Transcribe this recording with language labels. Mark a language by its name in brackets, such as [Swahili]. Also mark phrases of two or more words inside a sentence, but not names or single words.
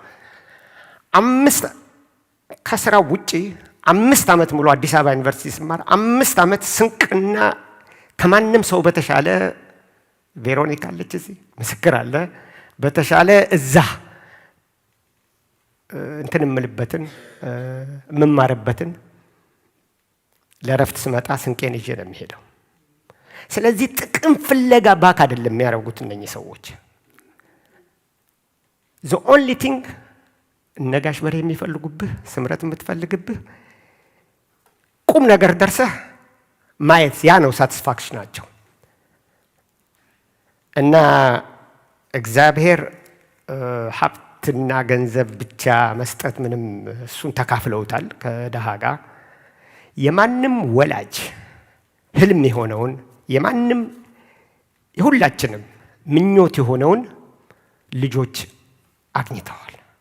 [Amharic] ከስራው ውጪ 5 ዓመት ሙሉ አዲስ አበባ ዩኒቨርሲቲ ስማር 5 ዓመት ስንቅና ከማንም ሰው በተሻለ ቬሮኒካ አለች እዚህ ምስክር አለ በተሻለ እዛ እንትን የምልበትን የምማርበትን ለረፍት ስመጣ ስንቄን ይዤ ነው የሚሄደው። ስለዚህ ጥቅም ፍለጋ ባክ አይደለም የሚያደርጉት እነኚህ ሰዎች። [English] the only thing [Amharic] ነጋሽ በርሄ የሚፈልጉብህ ስምረት የምትፈልግብህ ቁም ነገር ደርሰህ ማየት ያ ነው ሳቲስፋክሽናቸው። እና እግዚአብሔር ሀብትና ገንዘብ ብቻ መስጠት ምንም እሱን ተካፍለውታል ከድሃ ጋር። የማንም ወላጅ ህልም የሆነውን የማንም የሁላችንም ምኞት የሆነውን ልጆች አግኝተዋል።